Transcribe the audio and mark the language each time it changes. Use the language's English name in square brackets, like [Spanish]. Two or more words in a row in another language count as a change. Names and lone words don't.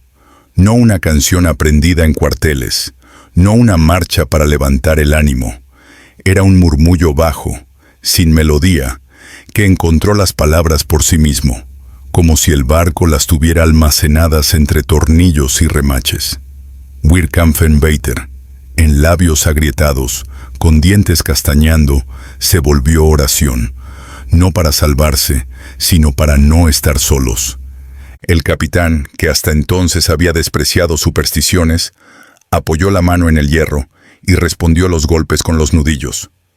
[Spanish] No una canción aprendida en cuarteles, no una marcha para levantar el ánimo. Era un murmullo bajo, sin melodía, que encontró las palabras por sí mismo, como si el barco las tuviera almacenadas entre tornillos y remaches. [German] Wir kämpfen weiter, [Spanish] en labios agrietados, con dientes castañando, se volvió oración, no para salvarse, sino para no estar solos. El capitán, que hasta entonces había despreciado supersticiones, apoyó la mano en el hierro y respondió los golpes con los nudillos.